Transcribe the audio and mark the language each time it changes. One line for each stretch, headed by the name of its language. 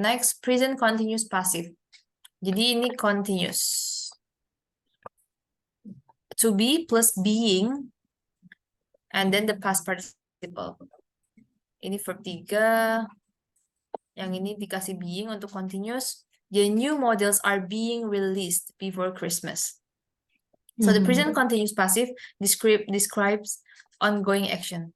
English: Next, present continuous passive.
Indonesian: Jadi ini
English: continuous. To be plus being, and then the past participle.
Indonesian: Ini verb 3. Yang ini dikasih being untuk continuous.
English: The new models are being released before Christmas. So the present continuous passive describes ongoing action.